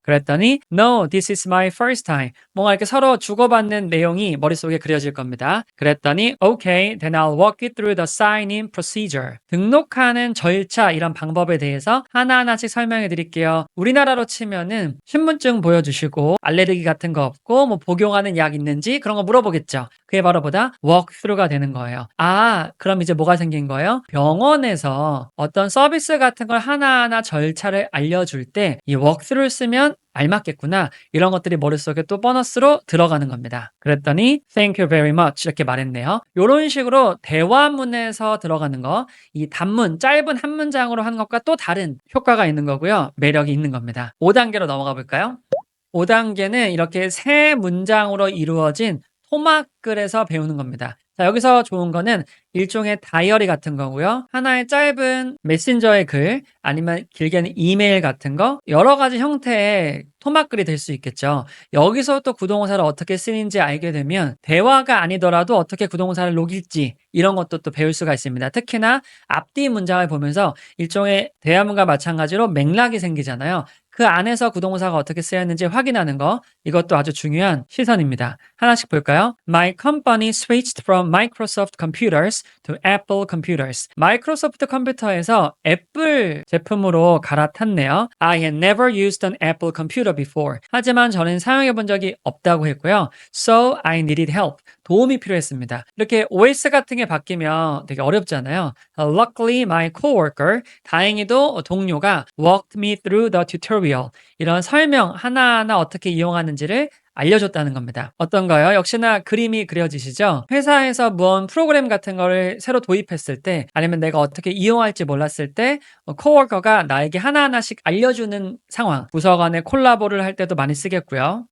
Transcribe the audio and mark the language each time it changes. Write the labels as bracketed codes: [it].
[ko] 그랬더니 [en] No, this is my first time. [ko] 뭔가 이렇게 서로 주고받는 내용이 머릿속에 그려질 겁니다. 그랬더니 [en] Okay, then I'll walk you through the sign-in procedure. [ko] 등록하는 절차 이런 방법에 대해서 하나하나씩 설명해 드릴게요. 우리나라로 치면은 신분증 보여주시고 알레르기 같은 거 없고 뭐 복용하는 약 있는지 그런 거 물어보겠죠. 그게 바로 보다 walkthrough가 되는 거예요. 아, 그럼 이제 뭐가 생긴 거예요? 병원에서 어떤 서비스 같은 걸 하나하나 절차를 알려줄 때 이 walkthrough를 쓰면 알맞겠구나. 이런 것들이 머릿속에 또 보너스로 들어가는 겁니다. 그랬더니 [en] Thank you very much [ko] 이렇게 말했네요. 이런 식으로 대화문에서 들어가는 거, 이 단문, 짧은 한 문장으로 하는 것과 또 다른 효과가 있는 거고요. 매력이 있는 겁니다. 5단계로 넘어가 볼까요? 5단계는 이렇게 세 문장으로 이루어진 토막글에서 배우는 겁니다. 자, 여기서 좋은 거는 일종의 다이어리 같은 거고요. 하나의 짧은 메신저의 글, 아니면 길게는 이메일 같은 거, 여러 가지 형태의 토막글이 될 수 있겠죠. 여기서 또 구동사를 어떻게 쓰는지 알게 되면 대화가 아니더라도 어떻게 구동사를 녹일지 이런 것도 또 배울 수가 있습니다. 특히나 앞뒤 문장을 보면서 일종의 대화문과 마찬가지로 맥락이 생기잖아요. 그 안에서 구동사가 어떻게 쓰였는지 확인하는 거, 이것도 아주 중요한 시선입니다. 하나씩 볼까요? [en] My company switched from Microsoft computers to Apple computers. [ko] 마이크로소프트 컴퓨터에서 애플 제품으로 갈아탔네요. [en] I had never used an Apple computer before. [ko] 하지만 저는 사용해 본 적이 없다고 했고요. [en] So I needed help. [ko] 도움이 필요했습니다. 이렇게 OS 같은 게 바뀌면 되게 어렵잖아요. [en] Luckily, my coworker, [ko] 다행히도 동료가 [en] walked me through the tutorial. [ko] 이런 설명 하나하나 어떻게 이용하는지를 알려줬다는 겁니다. 어떤가요? 역시나 그림이 그려지시죠? 회사에서 무언 프로그램 같은 거를 새로 도입했을 때 아니면 내가 어떻게 이용할지 몰랐을 때 코워커가 나에게 하나하나씩 알려주는 상황, 부서 간에 콜라보를 할 때도 많이 쓰겠고요.